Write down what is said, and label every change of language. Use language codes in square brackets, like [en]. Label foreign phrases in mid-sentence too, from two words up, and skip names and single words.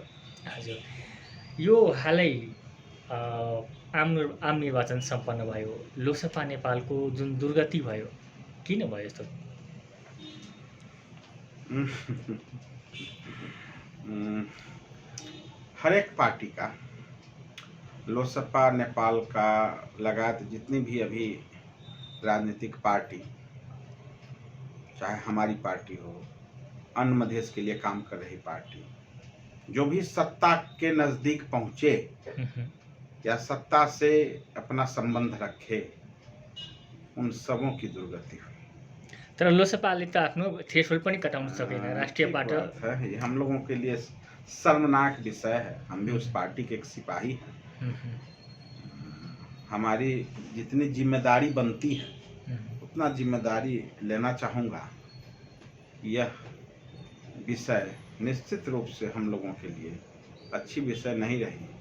[ne] हजुर, यो हालै आम निर्वाचन सम्पन्न भयो। लोकसभा नेपालको जुन दुर्गति भयो, किन भयो यस्तो? [hi] हरेक पार्टी का, लोकसभा नेपाल का लगातार जितनी भी अभी राजनीतिक पार्टी, चाहे हमारी पार्टी हो, अन्य मधेश के लिए काम कर रही पार्टी, जो भी सत्ता के नजदीक पहुंचे या सत्ता से अपना संबंध रखे, उन सबों की दुर्गति हुई। [ne] तर लोकसभाले त आफ्नो थ्रेसहोल्ड पनि कटाउन सकेन। राष्ट्रियबाट [hi] है, ये हम लोगों के लिए शर्मनाक विषय है। हम भी उस पार्टी के एक सिपाही हैं। हमारी जितनी जिम्मेदारी बनती है उतना जिम्मेदारी लेना चाहूँगा। यह विषय निश्चित रूप से हम लोगों के लिए अच्छी विषय नहीं रही।